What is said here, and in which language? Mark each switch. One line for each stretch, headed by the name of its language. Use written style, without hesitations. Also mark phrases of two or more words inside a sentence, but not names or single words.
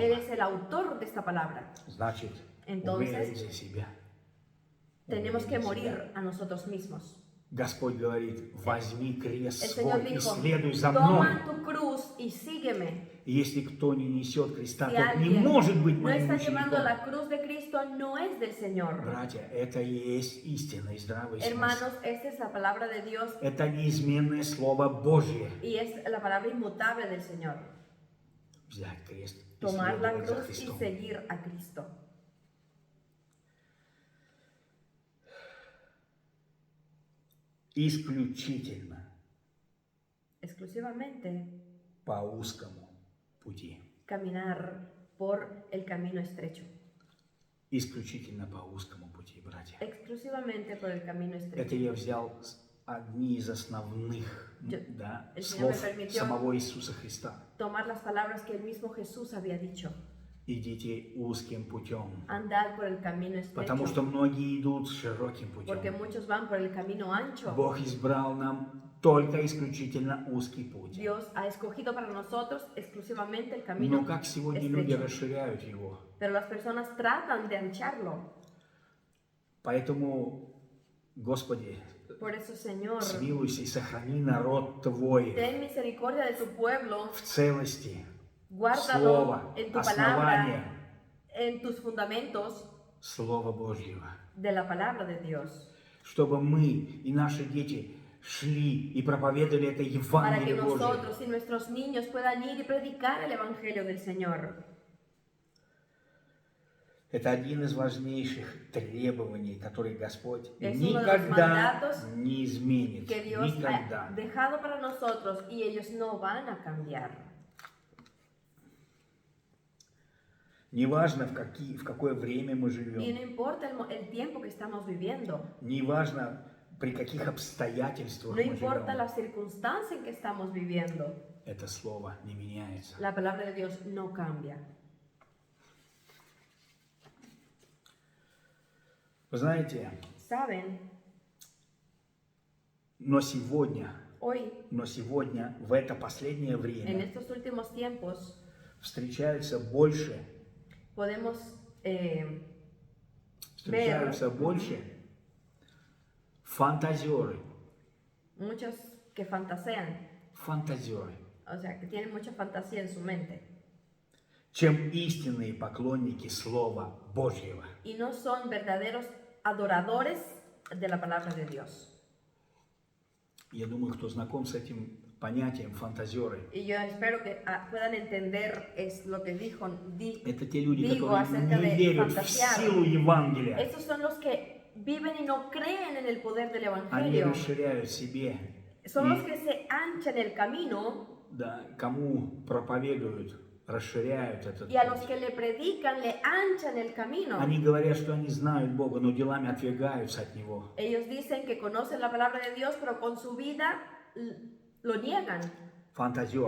Spanish: Él es el autor de esta palabra.
Russian: Значит,
Spanish: Entonces,
Russian: умереть за себя.
Spanish: Tenemos que
Russian: Умереть за себя.
Spanish: morir a nosotros mismos.
Russian: Господь говорит: возьми крест
Spanish: El Señor
Russian: свой и
Spanish: dijo,
Russian: следуй за мной.
Spanish: toma tu cruz y sígueme.
Russian: И если кто не несет креста,
Spanish: Si
Russian: тот не
Spanish: alguien
Russian: может быть
Spanish: no
Russian: моим
Spanish: está llevando
Russian: учеником.
Spanish: la cruz de Cristo, no es del Señor.
Russian: Братья, это и есть истина и здравый смысл.
Spanish: Hermanos, esta es la palabra de Dios
Russian: Это неизменное Слово Божье.
Spanish: y es la palabra inmutable del Señor.
Russian: Взять крест и
Spanish: Tomar la
Russian: следовать за
Spanish: cruz y
Russian: Христом.
Spanish: seguir a Cristo.
Russian: Исключительно
Spanish: Exclusivamente
Russian: по узкому пути.
Spanish: caminar por el camino estrecho.
Russian: Исключительно по узкому пути, братья.
Spanish: Exclusivamente por el camino
Russian: Это
Spanish: estrecho.
Russian: я взял одни из основных да,
Spanish: el Señor me
Russian: слов
Spanish: permitió
Russian: самого Иисуса Христа.
Spanish: Tomar las palabras que el mismo Jesús había dicho.
Russian: Идите узким путем.
Spanish: Andar por el camino
Russian: Потому что
Spanish: estrecho.
Russian: многие идут широким
Spanish: Porque
Russian: путем.
Spanish: muchos van por el camino ancho.
Russian: Бог избрал нам только исключительно узкий путь.
Spanish: Dios ha escogido para nosotros exclusivamente el camino
Russian: Но как сегодня люди
Spanish: estrecho.
Russian: расширяют его.
Spanish: Pero las personas tratan de ancharlo.
Russian: Поэтому, Господи,
Spanish: Por eso, Señor,
Russian: смилуйся и сохрани народ Твой
Spanish: ten misericordia de tu pueblo,
Russian: в целости,
Spanish: guárdalo
Russian: Слова,
Spanish: en tu
Russian: основания
Spanish: palabra, en tus fundamentos
Russian: Слова Божьего.
Spanish: de la palabra de Dios,
Russian: Чтобы мы и наши дети шли и проповедовали это
Spanish: para que
Russian: Евангелие Божие.
Spanish: nosotros y nuestros niños puedan ir y predicar el Evangelio del Señor.
Russian: Это один из важнейших требований, которые Господь
Spanish: Es uno de los
Russian: никогда
Spanish: mandatos
Russian: не изменит.
Spanish: Que Dios
Russian: Никогда.
Spanish: ha dejado para nosotros y ellos no van a cambiar.
Russian: Неважно, в какое время мы
Spanish: Y
Russian: живем,
Spanish: no importa el tiempo que estamos viviendo,
Russian: неважно, при каких обстоятельствах
Spanish: no
Russian: мы
Spanish: importa
Russian: живем,
Spanish: la circunstancia en que estamos viviendo,
Russian: это слово не меняется.
Spanish: la palabra de Dios no cambia.
Russian: Вы знаете,
Spanish: ¿Saben?
Russian: но сегодня,
Spanish: Hoy,
Russian: в это последнее
Spanish: en
Russian: время,
Spanish: estos últimos tiempos,
Russian: встречаются больше
Spanish: ver
Russian: больше фантазеры,
Spanish: muchos que fantasean,
Russian: фантазеры,
Spanish: o sea, que tienen mucha fantasía en su mente
Russian: чем истинные поклонники Слова Божьего.
Spanish: y no son verdaderos adoradores de la palabra de Dios.
Russian: Я думаю, кто знаком с этим понятием фантазеры,
Spanish: Y yo espero que puedan entender es lo que
Russian: это те люди,
Spanish: digo
Russian: которые
Spanish: acerca
Russian: не
Spanish: de
Russian: верят в
Spanish: fantasear.
Russian: силу Евангелия.
Spanish: Estos son los que viven y no creen en el poder del
Russian: Они
Spanish: Evangelio.
Russian: расширяют себе.
Spanish: Son los
Russian: И,
Spanish: que se anchan el camino
Russian: да, кому проповедуют, расширяют этот
Spanish: y a los
Russian: путь.
Spanish: que le predican le anchan el camino.
Russian: Они говорят, что они знают Бога, но делами отвергаются от Него.
Spanish: Ellos dicen que conocen la palabra de Dios, pero con su vida lo niegan.
Russian: Фантазер.